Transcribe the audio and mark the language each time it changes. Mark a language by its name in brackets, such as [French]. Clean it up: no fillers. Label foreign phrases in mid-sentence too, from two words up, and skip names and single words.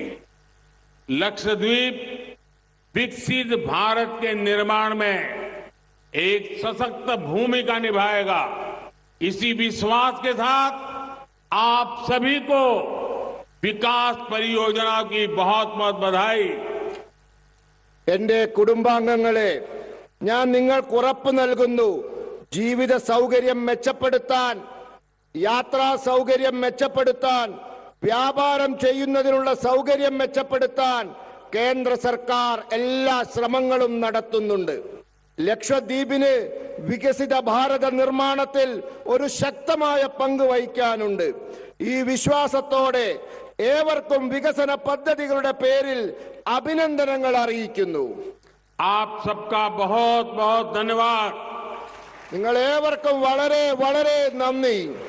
[Hindi] लक्षद्वीप विकसित भारत के निर्माण में एक सशक्त भूमिका निभाएगा. इसी विश्वास के साथ आप सभी को विकास परियोजना की बहुत बहुत बधाई. [Malayalam] എന്റെ കുടുംബാംഗങ്ങളെ, ഞാൻ നിങ്ങൾക്ക് ഉറപ്പ് നൽകുന്നു, ജീവിത സൗകര്യം മെച്ചപ്പെടുത്താൻ, യാത്രാ സൗകര്യം മെച്ചപ്പെടുത്താൻ, വ്യാപാരം ചെയ്യുന്നതിനുള്ള സൗകര്യം മെച്ചപ്പെടുത്താൻ കേന്ദ്ര സർക്കാർ എല്ലാ ശ്രമങ്ങളും നടത്തുന്നുണ്ട്. ലക്ഷദ്വീപിന് വികസിത ഭാരത നിർമ്മാണത്തിൽ ഒരു ശക്തമായ പങ്ക് വഹിക്കാനുണ്ട്. ഈ വിശ്വാസത്തോടെ ഏവർക്കും വികസന പദ്ധതികളുടെ പേരിൽ അഭിനന്ദനങ്ങൾ അറിയിക്കുന്നു. [Hindi] आप सबका बहुत बहुत धन्यवाद. [Malayalam] നിങ്ങൾ ഏവർക്കും വളരെ വളരെ നന്ദി.